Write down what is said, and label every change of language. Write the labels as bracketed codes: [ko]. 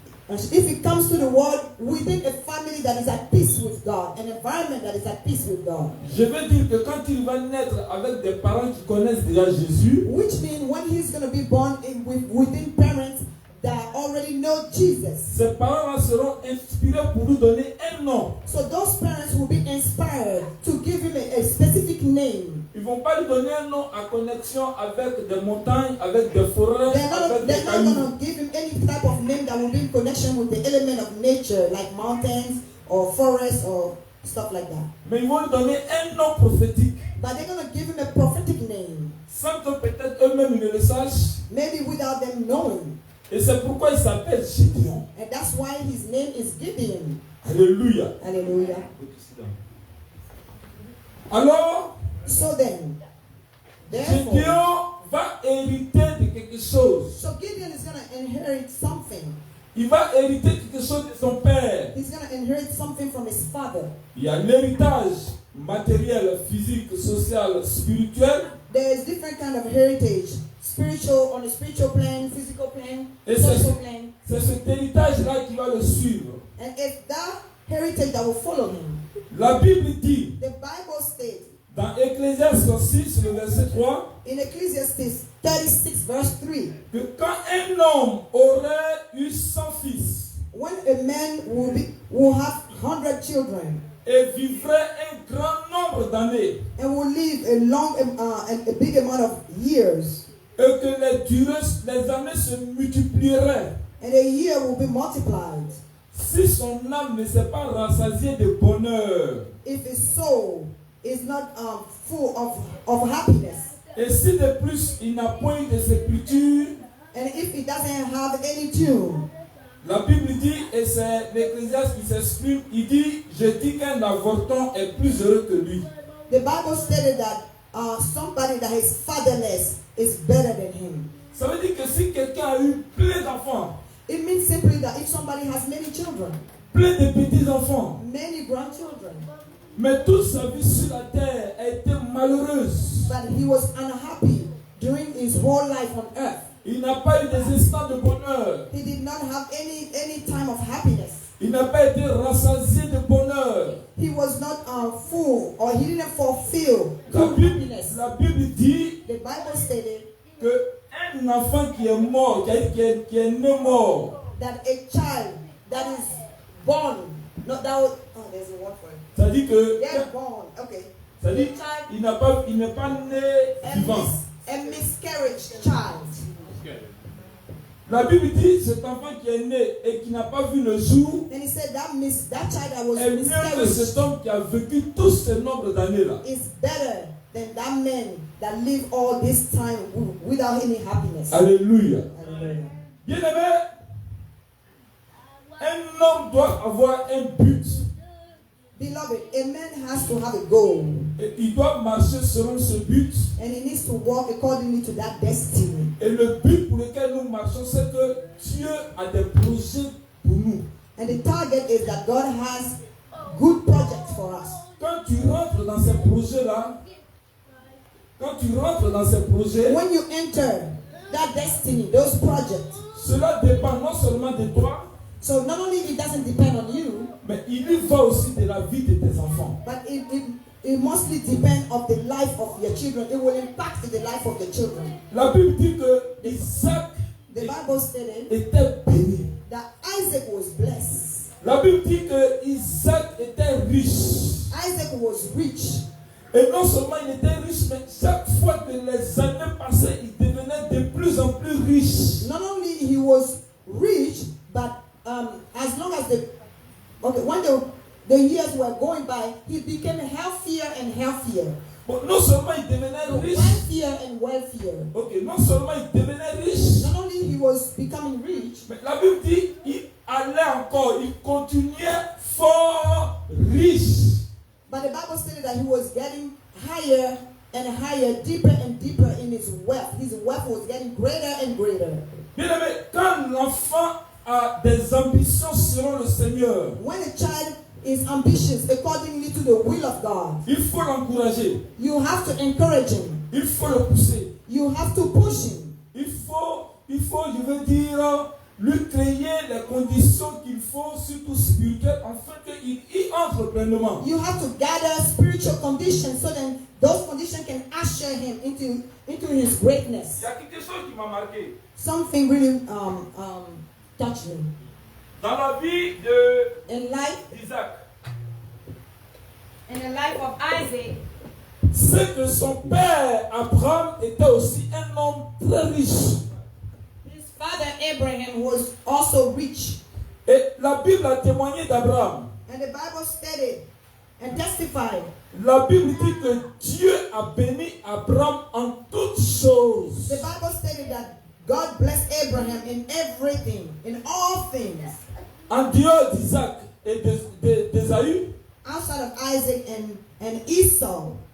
[en] if he comes to the world within a family that is at peace with God, an environment that is at peace with God. [fr] Je veux dire que quand il va naître avec des parents qui connaissent déjà Jésus, [en] Which means when he's going to be born within parents that already know Jesus. [fr] ses parents seront inspirés pour lui donner un nom. [en] So those parents will be inspired to give him a specific name. [fr] Ils ne vont pas lui donner un nom en connexion avec des montagnes, avec des forêts, avec des [en] They're not [fr] cailloux. [en] going to give him any type of name that will be in connection with the element of nature, like mountains or forests or stuff like that. [fr] Mais ils vont lui donner un nom prophétique, [en] But they're going to give him a prophetic name, [fr] sans que peut-être eux-mêmes ne le sachent. [en] maybe without them knowing. [fr] Et c'est pourquoi il s'appelle Gédéon. [en] And that's why his name is Gideon. [fr] Alléluia. [en] Hallelujah. [fr] Alors, [en] So then, therefore, [fr] Gédéon va hériter de quelque chose. [en] so Gideon is going to inherit something. [fr] Il va hériter quelque chose de son père. [en] He's going to inherit something from his father. [fr] Il y a l'héritage matériel, physique, social, spirituel. [en] There is different kind of heritage, spiritual, on the spiritual plane, physical plane, [fr] Et [en] social plane. [fr] c'est cet héritage-là qui va le suivre. [en] And it's that heritage that will follow him. [fr] La Bible dit, [en] The Bible states [fr] dans Ecclésiaste 6, le verset 3, [en] in Ecclesiastes 36 verse 3, [fr] que quand un homme aurait eu 100 fils [en] when a man will have 100 children [fr] et vivrait un grand nombre d'années, [en] and will live a big amount of years, [fr] et que les années se multiplieraient. [en] and the year will be multiplied. [fr] Si son âme ne s'est pas rassasiée de bonheur, [en] If his soul is not full of happiness, [fr] et si de plus il n'a point eu de sépulture, [en] and if he doesn't have any tomb, [fr] la Bible dit, et c'est l'Ecclésiaste qui s'exprime, il dit, je dis qu'un avorton est plus heureux que lui. [en] the Bible stated that somebody that is fatherless is better than him. [fr] Ça veut dire que si quelqu'un a eu plein d'enfants, [en] It means simply that if somebody has many children, [fr] plein de petits-enfants, [en] many grandchildren, [fr] mais toute sa vie sur la terre a été malheureuse, [en] but he was unhappy during his whole life on earth. [fr] il n'a pas eu des instants de bonheur, [en] He did not have any time of happiness. [fr] il n'a pas été rassasié de bonheur. [en] He was not full, or he didn't fulfill [fr] La [en] true [fr] Bible, [en] happiness. [fr] la Bible dit [en] The Bible stated [fr] que un enfant qui est mort, qui est né mort, [en] that a child that is born, no, that was, oh, there's a word for it. [fr] ça dit que [en] They're born, okay. [fr] ça dit il n'est pas né vivant. [en] A miscarriage child. [fr] La Bible dit cet enfant qui est né et qui n'a pas vu le jour [en] And he said that child that was [fr] est mieux que [en] miscarriage [fr] cet homme qui a vécu tout ce nombre d'années là. [en] is better than that man that lived all this time without any happiness. [fr] Alléluia. [en] Hallelujah. [fr] Bien aimé, un homme doit avoir un but [en] Beloved, a man has to have a goal, [fr] et il doit marcher selon ce but. [en] and he needs to walk accordingly to that destiny. [fr] Et le but pour lequel nous marchons, c'est que Dieu a des projets pour nous. [en] And the target is that God has good projects for us. [fr] Quand tu rentres dans ces projets-là, [en] When you enter that destiny, those projects, [fr] cela dépend non seulement de toi, [en] so not only it doesn't depend on you, [fr] mais il y va aussi de la vie de tes enfants. [en] but it mostly depend on the life of your children. It will impact the life of the children. [fr] La Bible dit que Isaac [en] The Bible stated [fr] était béni. [en] that Isaac was blessed. [fr] La Bible dit que Isaac était riche. [en] Isaac was rich. [fr] Et non seulement il était riche, mais chaque fois que les années passaient, il devenait de plus en plus riche. [en] Not only he was rich, but as long as when the years were going by, he became healthier and healthier. [fr] Bon, non seulement il devenait riche, [en] Wealthier and wealthier. [fr] non seulement il devenait riche, [en] Not only he was becoming rich, [fr] mais la Bible dit il allait encore, il continuait fort riche. [en] but the Bible stated that he was getting higher and higher, deeper and deeper in his wealth. His wealth was getting greater and greater. [fr] Bien aimé, quand l'enfant a des ambitions selon le Seigneur, [en] When a child is ambitious accordingly to the will of God, [fr] il faut l'encourager, [en] you have to encourage him. [fr] il faut le pousser. [en] You have to push him. [fr] Il faut, je veux dire, lui créer les conditions qu'il faut, surtout spirituelles, afin qu'il y entre pleinement. [en] You have to gather spiritual conditions so that those conditions can usher him into his greatness. [fr] Il y a quelque chose qui m'a marqué. [en] Something really touched me. [fr] Dans la vie d'Isaac, [en] In the life of Isaac, [fr] c'est que son père Abraham était aussi un homme très riche. [en] His father Abraham was also rich. [fr] Et la Bible a témoigné d'Abraham. [en] And the Bible stated and testified. [fr] La Bible dit que Dieu a béni Abraham en toutes choses. [en] The Bible stated that God blessed Abraham in everything, in all things. [fr] En dehors d'Isaac et d'Ésaü, [en] Outside of Isaac and Esau,